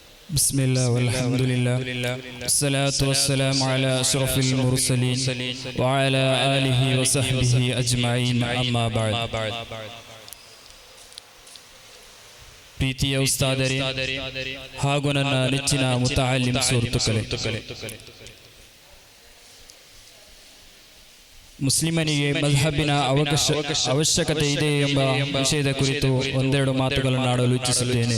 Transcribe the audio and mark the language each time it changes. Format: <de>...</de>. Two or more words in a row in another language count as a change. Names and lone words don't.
<ar>بسم الله والحمد لله والصلاة والسلام على أشرف المرسلين وعلى آله وصحبه أجمعين أما بعد.</ar> <kn>ಪ್ರೀತಿಯ ಉಸ್ತಾದರೇ ಹಾಗೂ ನನ್ನ ನೆಚ್ಚಿನ ಮುತಅಲ್ಲಿಮ್ ಸುಹೃತ್ತುಗಳೇ, ಮುಸ್ಲಿಮನಿಗೆ ಮಜ್ಹಬಿನ ಅವಶ್ಯಕತೆ ಇದೆ ಎಂಬ ವಿಷಯದ ಕುರಿತು ಒಂದೆರಡು ಮಾತುಗಳನ್ನು ಆಡಲು ಇಚ್ಛಿಸುತ್ತೇನೆ.</kn>